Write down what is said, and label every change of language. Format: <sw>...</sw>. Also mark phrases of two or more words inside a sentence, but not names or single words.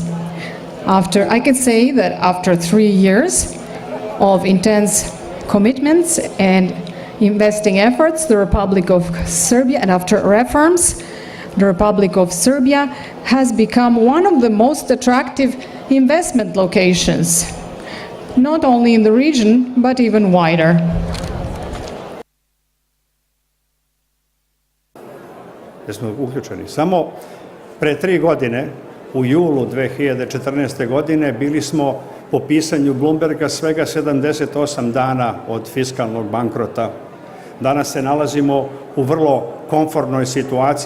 <en>I can say that after 3 years of intense commitments and investing efforts, the Republic of Serbia, and after reforms, the Republic of Serbia has become one of the most attractive investment locations, not only in the region, but even wider.</en> <sr>Jesmo uključeni? Samo pre 3 godine, u julu 2014. godine, bili smo po pisanju Bloomberga svega 78 dana od fiskalnog bankrota Danas se nalazimo u vrlo komfortnoj situaciji.</sr>